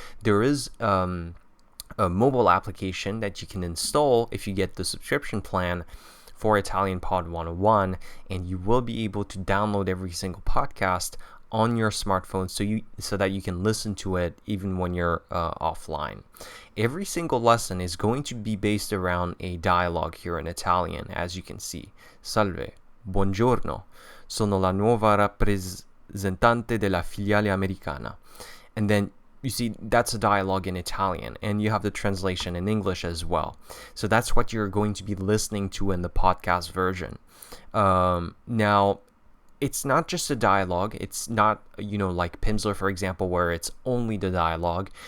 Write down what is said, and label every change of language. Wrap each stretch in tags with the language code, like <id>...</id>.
<en>There is a mobile application that you can install if you get the subscription plan for Italian Pod 101, and you will be able to download every single podcast on your smartphone so that you can listen to it even when you're offline. Every single lesson is going to be based around a dialogue here in Italian, as you can see.</en> <it>Salve, buongiorno, sono la nuova rappresentante della filiale americana.</it> <en>And then you see that's a dialogue in Italian, and you have the translation in English as well. So that's what you're going to be listening to in the podcast version. Now, it's not just a dialogue. It's not, like Pimsleur, for example, where it's only the dialogue.</en>